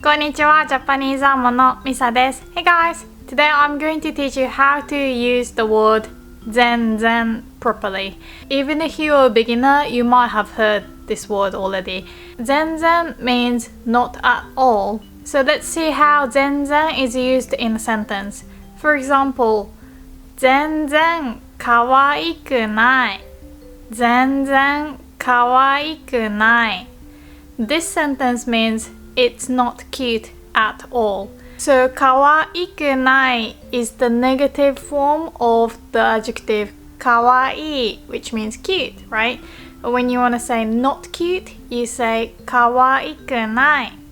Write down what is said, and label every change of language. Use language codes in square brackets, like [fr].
[ja] こんにちは、ジャパニーズアーモンのミサです。 [en] Hey guys! Today I'm going to teach you how to use the word Zenzen properly. Even if you're a beginner, you might have heard this word already. Zenzen means not at all. So let's see how Zenzen is used in a sentence. For example, [ja] 全然かわいくない。全然かわいくない。 [en] This sentence means it's not cute at all. So [ja] かわいくない [en] is the negative form of the adjective [ja] かわいい, [en] which means cute, right? But when you want to say not cute, you say [ja] かわいくない。